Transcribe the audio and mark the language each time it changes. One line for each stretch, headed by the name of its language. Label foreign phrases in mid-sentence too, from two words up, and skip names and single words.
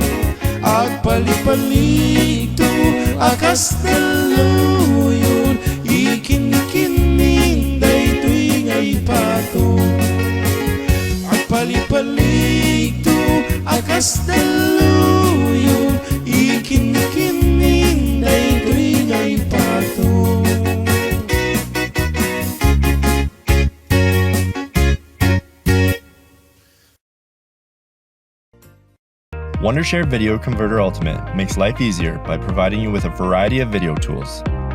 Iloko: agpalipalito akas daluyon, ikinikinin daytoy ngay patong, agpalipalito akas daluyon, ikinikinin daytoy ngay patong.
English: Wondershare Video Converter Ultimate makes life easier by providing you with a variety of video tools.